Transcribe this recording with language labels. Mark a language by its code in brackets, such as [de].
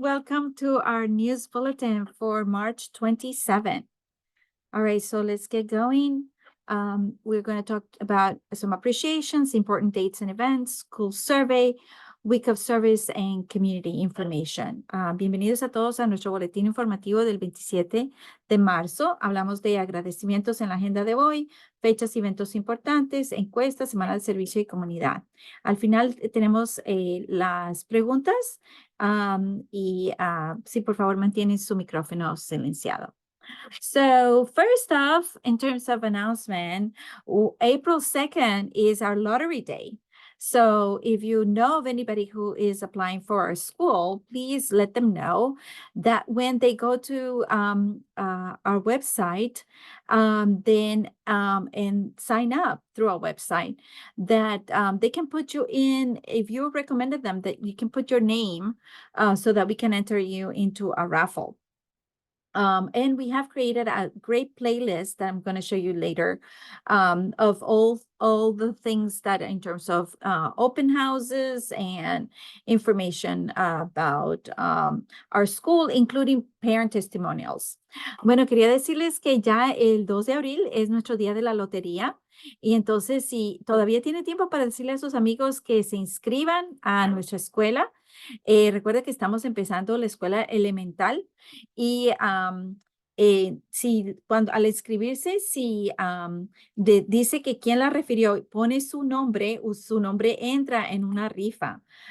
[en] Welcome to our news bulletin for March 27. All right, so let's get going. We're going to talk about some appreciations, important dates and events, school survey, week of service, and community information. [es] Bienvenidos a todos a nuestro boletín informativo del 27 de marzo. Hablamos de agradecimientos en la agenda de hoy, fechas y eventos importantes, encuestas, semana de servicio y comunidad. Al final tenemos las preguntas sí, por favor, mantienen su micrófono silenciado. [en] So first off, in terms of announcement, April 2nd is our lottery day. So if you know of anybody who is applying for our school, please let them know that when they go to our website, and sign up through our website, that they can put you in, if you recommended them, that you can put your name so that we can enter you into a raffle. And we have created a great playlist that I'm going to show you later of all the things that in terms of open houses and information about our school, including parent testimonials. [es] Bueno, quería decirles que ya el 2 de abril es nuestro día de la lotería. Y entonces, si todavía tiene tiempo para decirle a sus amigos que se inscriban a nuestra escuela, recuerda que estamos empezando la escuela elemental y cuando al inscribirse, si dice que quién la refirió, pone su nombre entra en una rifa.